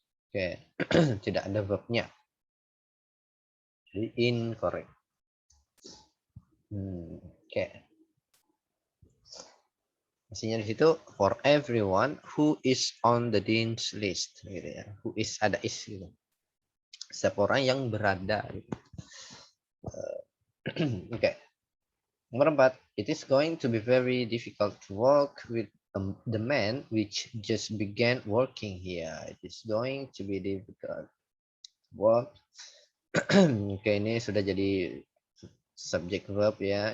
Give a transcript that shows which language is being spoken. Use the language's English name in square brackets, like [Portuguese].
[Indonesian] Oke, tidak ada verbnya. Jadi incorrect. Oke. Mestinya di situ [English] for everyone who is on the dean's list gitu ya. Who is ada is gitu. [Indonesian] Setiap orang yang berada gitu. Oke. [English] Nomor 4, it is going to be very difficult to work with the man which just began working here. It is going to be difficult to work. [Indonesian] Oke, ini sudah jadi subject verb ya.